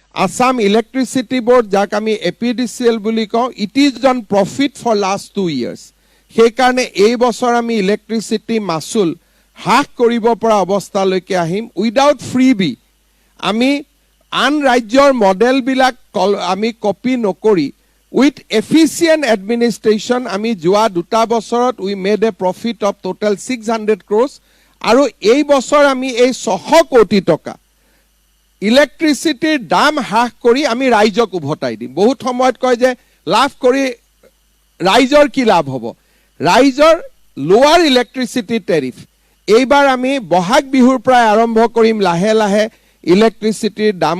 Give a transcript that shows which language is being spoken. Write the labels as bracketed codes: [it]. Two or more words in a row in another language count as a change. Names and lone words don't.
[en] Assam Electricity Board, [as] যাক আমি APDCL বুলি কওঁ, [en] it is on profit for last 2 years. [as] সেইকাৰণে এই বছৰ আমি ইলেক্ট্ৰিচিটি মাচুল হ্ৰাস কৰিব পৰা অৱস্থালৈকে আহিম [en] without freebie. [as] আমি আন ৰাজ্যৰ মডেলবিলাক আমি কপি নকৰি [en] with efficient administration [as] আমি যোৱা 2 বছৰত [en] we made a profit of total 600 crores [as] আৰু এই বছৰ আমি এই 600 কোটি টকা ইলেক্ট্ৰিচিটিৰ দাম হ্ৰাস কৰি আমি ৰাইজক উভতাই দিম। বহুত সময়ত কয় যে লাভ কৰি ৰাইজৰ কি লাভ হ'ব? ৰাইজৰ [en] lower electricity tariff [as] এইবাৰ আমি বহাগ বিহুৰ পৰা আৰম্ভ কৰিম লাহে লাহে ইলেক্ট্ৰিচিটিৰ দাম